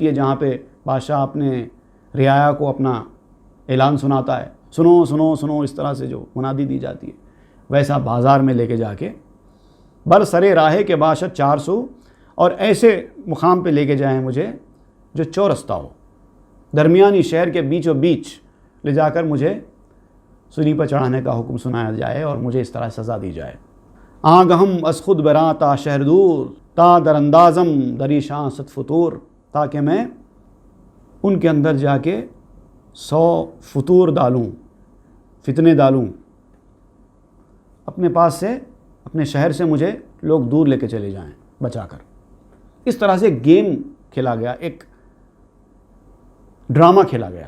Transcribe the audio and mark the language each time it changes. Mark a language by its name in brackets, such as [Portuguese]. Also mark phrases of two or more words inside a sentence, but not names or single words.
[Urdu] ہے جہاں پہ بادشاہ اپنے رعایا کو اپنا اعلان سناتا ہے، سنو سنو سنو، اس طرح سے جو منادی دی جاتی ہے، ویسا بازار میں لے کے جا کے [Persian] بر سرے راہے کے باشد [Urdu] 400، اور ایسے مقام پہ لے کے جائیں مجھے جو چورستہ ہو، درمیانی شہر کے بیچوں بیچ لے جا کر مجھے سولی پر چڑھانے کا حکم سنایا جائے اور مجھے اس طرح سزا دی جائے۔ [Persian] آگہم از خود براں تا شہر دور، تا در اندازم دریشاں ست فطور، [Urdu] تاکہ میں ان کے اندر جا کے 100 فطور ڈالوں، فتنے ڈالوں، اپنے پاس سے، اپنے شہر سے مجھے لوگ دور لے کے چلے جائیں بچا کر۔ اس طرح سے گیم کھیلا گیا، ایک ڈرامہ کھیلا گیا۔